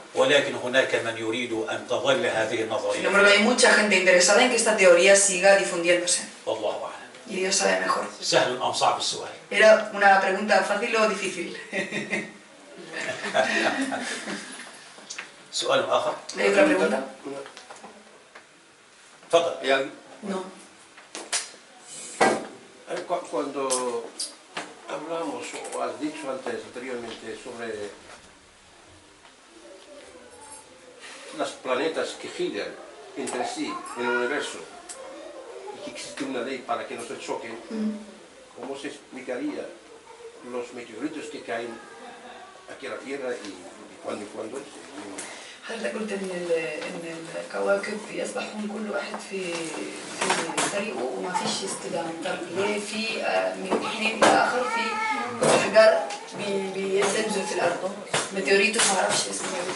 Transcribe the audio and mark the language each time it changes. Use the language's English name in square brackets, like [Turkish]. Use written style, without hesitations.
[Arabic] ولكن هناك من يريد أن تظل هذه [Spanish] Sin [Arabic] النظرية [Spanish] embargo, hay mucha gente interesada en que esta teoría siga difundiéndose. [Arabic] والله أعلم. [Spanish] Y Dios sabe mejor. [Arabic] سهل أم صعب السؤال؟ [Spanish] ¿Era una pregunta fácil o difícil? [Arabic] سؤال آخر؟ [Spanish] ¿Hay otra pregunta? [Arabic] تفضل. [Spanish] No. Cuando hablamos, o has dicho anteriormente, sobre los planetas que giran entre sí en el universo y que existe una ley para que no se choquen, ¿cómo se explicaría los meteoritos que caen aquí a la Tierra y cuándo? [Arabic] حضرتك قلت ان الكواكب يسبحون كل واحد في طريقه وما فيش اصطدام. طب ليه في من حين لاخر في احجار بينزل في الارض؟ ميتيوريتوس ما اعرفش اسمه.